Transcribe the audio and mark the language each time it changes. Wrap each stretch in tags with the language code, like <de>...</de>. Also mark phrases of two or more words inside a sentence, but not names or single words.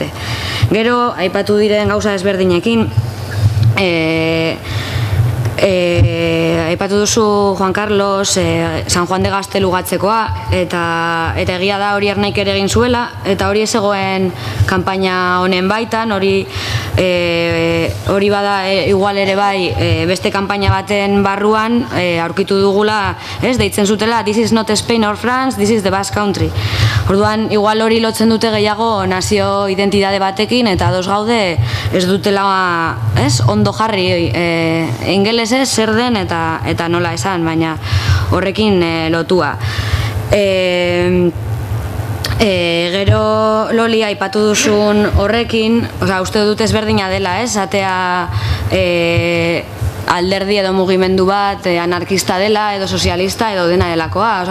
<eu>Gero, aipatu diren gauza ezberdinekin, Aipatu duzu, Juan Carlos, San Juan de Gaztelu gatzekoa, eta egia da hori Ernaik ere egin zuela, eta hori ez egoen kanpaina honen baitan, hori bada igual ere bai beste kanpaina baten barruan aurkitu dugula, deitzen zutela</eu> <en>This is not Spain or France, this is the Basque Country.</en> <eu>Orduan, igual hori lotzen dute gehiago nazio identitate batekin, eta ados gaude ez dutela ondo jarri ingelesez zer den eta nola esan, baina horrekin lotua. Gero Loli aipatu duzun horrekin, uste dut ezberdina dela, atea alderdi edo mugimendu bat anarkista dela edo sozialista edo dena delakoa.</eu>